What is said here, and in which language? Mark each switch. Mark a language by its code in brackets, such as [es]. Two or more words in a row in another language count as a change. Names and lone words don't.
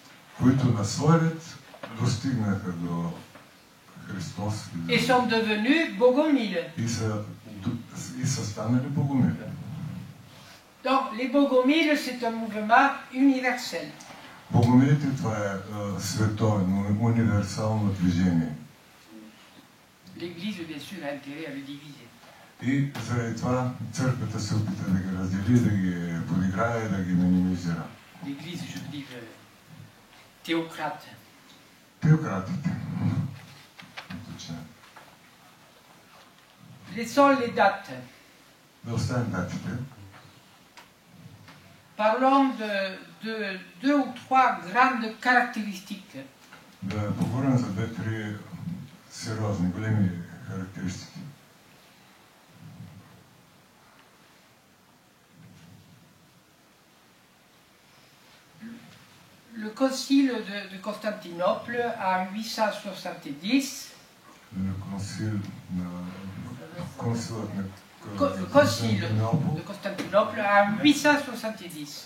[fr] Et sont devenus Bogomiles. Donc, les Bogomiles, c'est un mouvement universel. [bg] Богомилите, това е световно, универсално движение. [fr] L'Église, bien sûr, a intérêt à le diviser. [bg] И заради това църквата се опита да ги раздели, да ги подиграе, да ги минимизира. [fr] L'Église, je veux dire, théocrate. [bg] Теократите. [fr] Laissons les dates. [bg] Да оставим датите. [fr] Parlons de deux ou trois grandes caractéristiques. [bg] Да поговорим за две-три сериозни, големи характеристики. [fr] Le concile de Constantinople en 870. Le concile de Constantinople en 870.